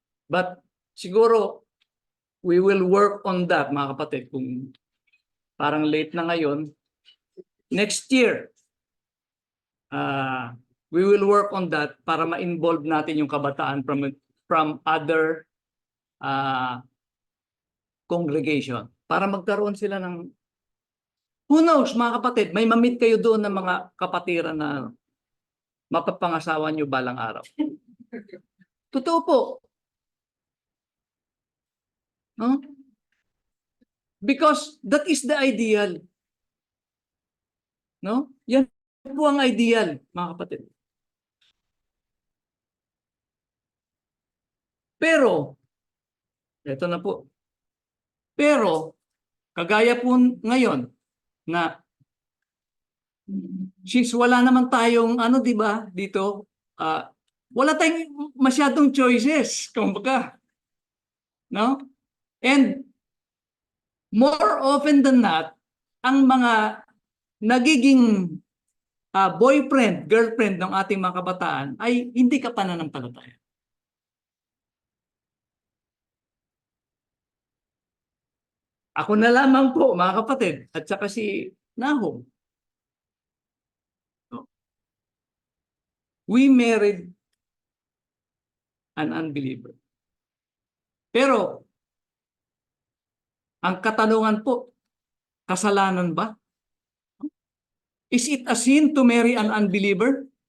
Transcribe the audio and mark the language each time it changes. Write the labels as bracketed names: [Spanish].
[English] But [Filipino] siguro, [English] we will work on that, [Filipino] mga kapatid, kung parang [English] late [Filipino] na ngayon. [English] Next year, we will work on that [Filipino] para ma-involve natin yung kabataan [English] from other congregation. [Filipino] Para magkaroon sila ng, [English] who knows, [Filipino] mga kapatid, may mamit kayo doon ng mga kapatiran na mapapangasawa nyo balang araw. Totoo po. No? [English] Because that is the ideal. No? [Filipino] Yan po ang ideal, mga kapatid. Pero, eto na po. Pero, kagaya po ngayon, na since wala naman tayong, di ba, dito, wala tayong masyadong choices, kumbaga. No? [English] And, more often than not, [Filipino] ang mga nagiging boyfriend, girlfriend ng ating mga kabataan ay hindi ka pananampalataya. Ako na lamang po, mga kapatid, at saka si Nahom. [English] We married an unbeliever. [Filipino] Pero, ang katanungan po, kasalanan ba? [English] Is it a sin to marry an unbeliever?